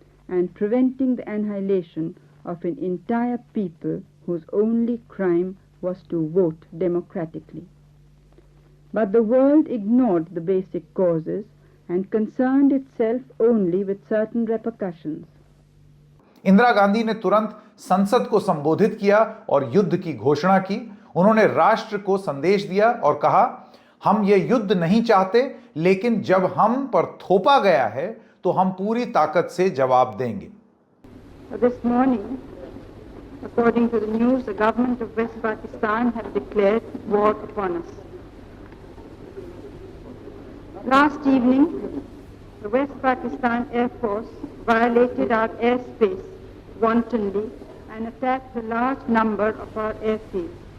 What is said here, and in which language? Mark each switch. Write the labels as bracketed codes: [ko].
[en] and preventing the annihilation of an entire people whose only crime was to vote democratically. But the world ignored the basic causes and concerned itself only with certain repercussions. [hi] Indira Gandhi ने तुरंत संसद को संबोधित किया और युद्ध की घोषणा की। उन्होंने राष्ट्र को संदेश दिया और कहा, हम ये युद्ध नहीं चाहते, लेकिन जब हम पर थोपा गया है तो हम पूरी ताकत से जवाब देंगे। [en] This morning, according to the news, the government of West Pakistan has declared war upon us. Last evening, the West Pakistan Air Force violated our airspace wantonly and attacked a large number of our airfields.